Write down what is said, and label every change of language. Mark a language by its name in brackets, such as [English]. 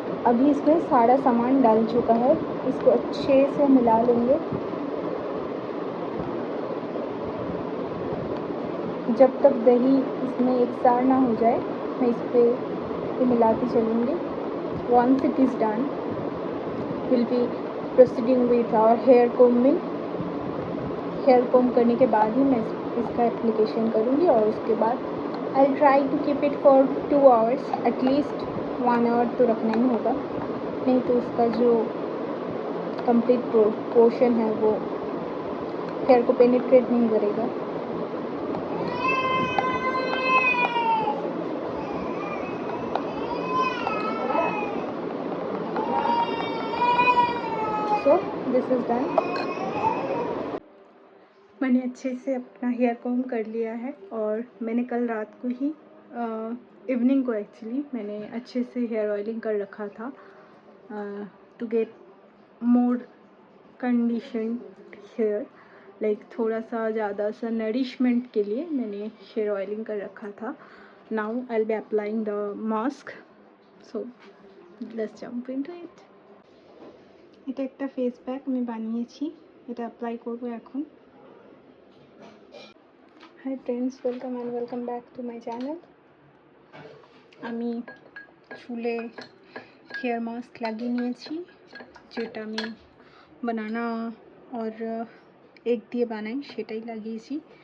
[Hindi] अभी इसमें सारा सामान डाल चुका है, इसको अच्छे से मिला लेंगे। जब तक दही इसमें एकसार ना हो जाए मैं इस पर मिलाती चलूँगी। [English] Once it is done, we'll be proceeding with our hair combing. [Hindi] Hair com करने के बाद ही मैं इसका एप्लीकेशन करूँगी और उसके बाद [English] I try to keep it for 2 hours, at least 1 hour [Hindi] तो रखना ही होगा, नहीं तो उसका जो कंप्लीट पोर्शन है वो हेयर को पेनिट्रेट नहीं करेगा। [English] So this is done. [Hindi] मैंने अच्छे से अपना हेयर कॉम कर लिया है और मैंने कल रात को ही इवनिंग को एक्चुअली मैंने अच्छे से हेयर ऑयलिंग कर रखा था [English] to get more condition hair, [Hindi] like थोड़ा सा ज़्यादा सा नरिशमेंट के लिए मैंने हेयर ऑयलिंग कर रखा था। [English] Now I will be applying the mask, so let's jump into it. [Bangla] এটা একটা ফেস প্যাক আমি বানিয়েছি, এটা অ্যাপ্লাই করব এখন। [English] Hi friends, welcome and welcome back to my channel. [Bangla] আমি চুলে হেয়ার মাস্ক লাগিয়ে নিয়েছি, যেটা আমি বানানা और এগ দিয়ে বানাই সেটাই লাগিয়েছি।